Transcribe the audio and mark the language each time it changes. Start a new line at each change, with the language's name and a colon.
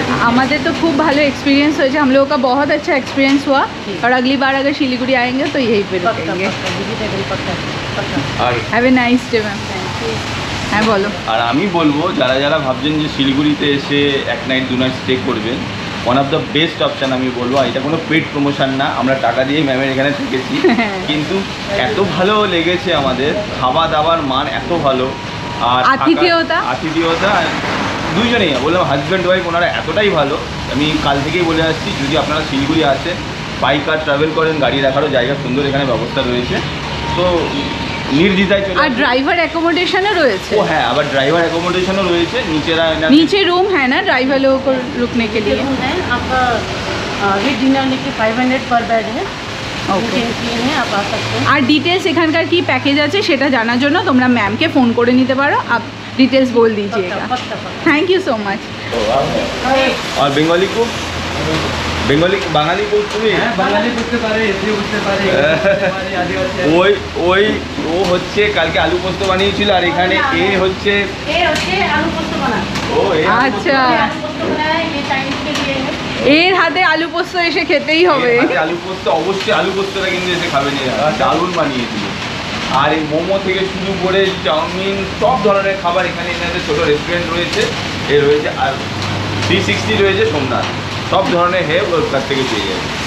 Bangla: আমাদের
Hindi: तो खूब भालो एक्सपीरियंस हो, हम लोगों का बहुत अच्छा एक्सपीरियंस हुआ और अगली बार अगर शिलीगुड़ी आएंगे तो यहीं पे रुकेंगे।
English: Have a nice day ma'am.
Bangla: হ্যাঁ বলো। আর আমি বলবো যারা যারা ভাবছেন যে শিলিগুড়িতে এসে 1 নাইট 2 নাইট স্টে করবেন,
English: one of the best option
Bangla: আমি বলবো। এটা কোনো পেড প্রমোশন না, আমরা টাকা দিয়ে ম্যামের এখানে থেকেছি, কিন্তু এত ভালো লেগেছে আমাদের। খাওয়া দাওয়ার মান এত ভালো, আর আতিথেয়তা দুইজনেই বললাম, হাজব্যান্ড ওয়াইফ, ওনারা এতটাই ভালো। আমি কাল থেকেই বলে আসছি, যদি আপনারা শিলিগুড়ি আসেন, বাই কার ট্রাভেল করেন, গাড়ি রাখারও জায়গা সুন্দর এখানে ব্যবস্থা রয়েছে। তো নির্দ্বিধায় চলে। আর ড্রাইভার অ্যাকোমোডেশনও রয়েছে। ও হ্যাঁ, আবার ড্রাইভার অ্যাকোমোডেশনও রয়েছে।
Hindi: नीचे रूम है ना ड्राइवर लोगों को रुकने के लिए। है आपका विद डिनर लेके 500 पर बेड है।
English: okay,
Hindi: है आप आ सकते हैं।
Bangla: আর ডিটেলস এখানকার কি প্যাকেজ আছে সেটা জানার জন্য তোমরা ম্যামকে ফোন করে নিতে পারো।
Hindi: আপ ডিটেলস বল दीजिएगा।
English: Thank you so much.
Bangla: আর Bengali cook, Bangali cook তুমি? বাঙালি করতে পারে, এসে করতে পারে, ওই ওই ও হচ্ছে কালকে আলু পোস্ত বানিয়েছিল, আর এখানে এ হচ্ছে
Hindi: आलू पोस्त बना। ও এ
Bangla: আচ্ছা,
Hindi: आलू पोस्त बनाया है, ये चाइनीज के लिए है।
Bangla: এর হাতে আলু পোস্ত এসে খেতেই হবে। আলু পোস্ত, অবশ্যই আলু পোস্তটা কিন্তু এসে খাবেন। দারুণ বানিয়েছিল। আর এই মোমো থেকে শুরু করে চাউমিন, সব ধরনের খাবার এখানে এখানে ছোটো রেস্টুরেন্ট রয়েছে, এ রয়েছে, আর 360 রয়েছে সোমনাথ, সব ধরনের হেল্প ওর কাছ থেকে পেয়ে যাবে